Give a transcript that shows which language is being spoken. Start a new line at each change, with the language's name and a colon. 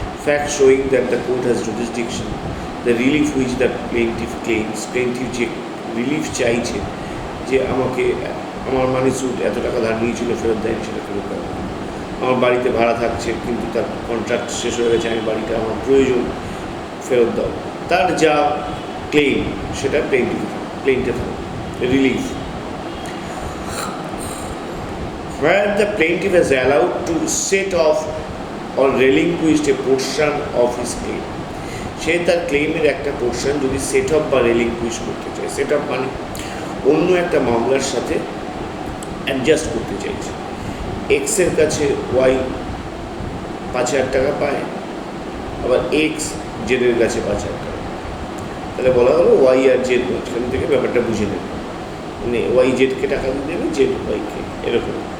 English: fact showing that the court has jurisdiction, the relief which the plaintiff claims,
Bangla: প্লেইন্টিফ যে relief চাইছে, যে আমাকে আমার মানি সুট এত টাকা ধার নিয়েছিল ফেরত দেয়নি, সেটা ফেরত দেওয়া। আমার বাড়িতে ভাড়া থাকছে কিন্তু তার কন্ট্রাক্ট শেষ হয়ে গেছে, আমি বাড়িটা আমার প্রয়োজন, ফেরত দাও। তার যা ক্লেম সেটা প্লেইন্টে থাকবে।
English: relief where the plaintiff is allowed to set off or relinquish a portion of his claim,
Bangla: সে তার ক্লেমের একটা পোর্শন যদি সেট অফ বা রেলিংকুইশ করতে চায়। সেট অফ মানে অন্য একটা মামলার সাথে অ্যাডজাস্ট করতে চাইছে। এক্সের কাছে ওয়াই 5,000 টাকা পায়, আবার এক্স জেডের কাছে 5,000 টাকা, তাহলে বলা হলো ওয়াই আর জেড মাঝখান থেকে ব্যাপারটা বুঝে নেবে, মানে ওয়াই জেডকে টাকা দিয়ে দেবে, জেড ওয়াইকে, এরকম।